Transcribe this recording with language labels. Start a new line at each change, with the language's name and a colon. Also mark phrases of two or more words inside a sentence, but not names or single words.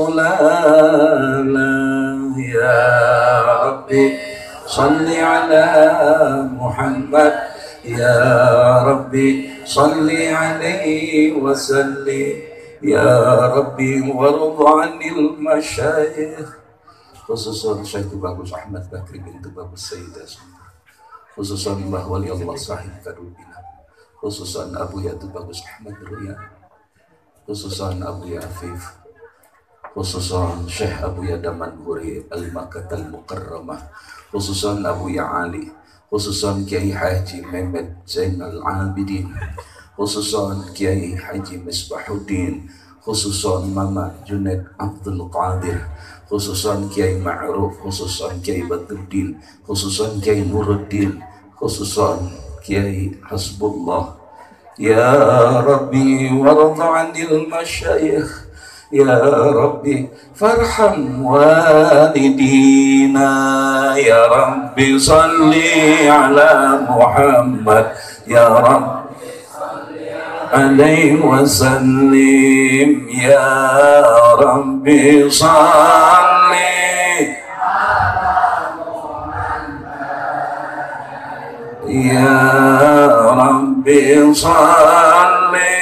Arabic: سلالة يا رب صل على محمد يا رب صل عليه وسلم يا رب وارض عن المشايخ خصوصا Syekh Bagus Ahmad Bakri bintu Bagus Sayyidah, khususan Mbah Wali Allah Sahib Kadubina, khususan Abu Yatu Bagus Ahmad Ruya, khususan Abu Ya Afif, khususan Syekh Abu Ya Daman Huri Al-Makkatal Mukarramah, khususan Abu Ya Ali, khususan Kiai Haji Mehmet Zainal Abidin, khususan Kiai Haji Misbahuddin, khususan Mama Junaid Abdul Qadir, khususan Kiai Ma'ruf, khususan Kiai Badruddin, khususan Kiai Nuruddin, khususan Kiai Hasbullah. يا رب وارض عن المشايخ, يا ربي فارحم والدينا يا ربي صل على محمد يا رب عليه وسلم يا ربي صل يا ربي صل